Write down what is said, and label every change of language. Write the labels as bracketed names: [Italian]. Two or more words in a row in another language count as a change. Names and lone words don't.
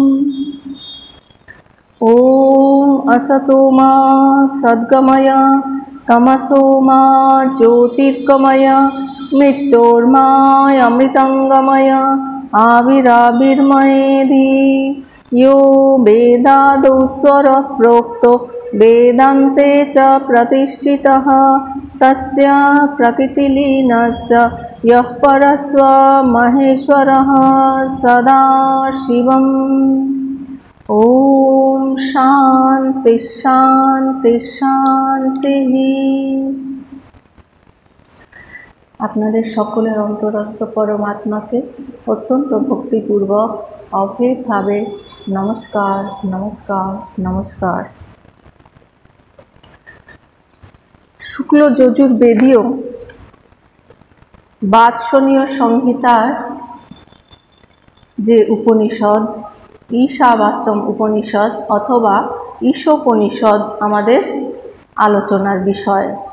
[Sanskrit] ओम असतो मा सद्गमय तमसो मा ज्योतिर्गमय मृत्योर्मामृतंगमय आविराविर्मयेधि यो वेदादौ स्वरः प्रोक्तो वेदान्ते च प्रतिष्ठितः तस्य प्रकृतिलीनस्य यः परस्व महेश्वरः सदा शिवम्। ओम शांति शांति शांति। [Bangla] আপনাদের সকলের অন্তরস্থ পরমাত্মাকে অত্যন্ত ভক্তিপূর্বক অভেদভাবে নমস্কার, নমস্কার, নমস্কার। শুক্ল যজুর্বেদীয় বাৎসনীয় সংহিতার যে উপনিষদ ঈশাবাস্যম উপনিষদ অথবা ঈশোপনিষদ আমাদের আলোচনার বিষয়।